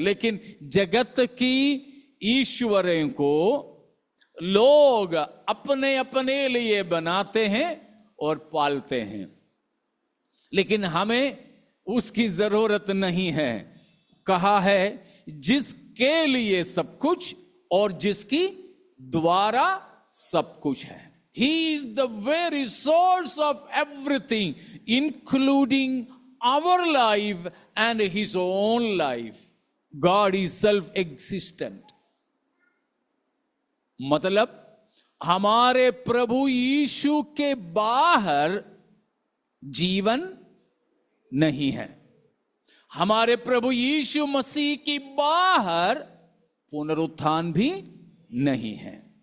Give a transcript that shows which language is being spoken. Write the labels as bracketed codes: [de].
[hi] लेकिन जगत की ईश्वरों को लोग अपने अपने लिए बनाते हैं और पालते हैं, लेकिन हमें उसकी जरूरत नहीं है. कहा है जिसके लिए सब कुछ और जिसकी द्वारा सब कुछ है. [en] He is the very source of everything, including our life and his own life. God is self-existent. [hi] मतलब हमारे प्रभु यीशु के बाहर जीवन नहीं है. हमारे प्रभु यीशु मसीह की बाहर पुनरुत्थान भी नहीं है.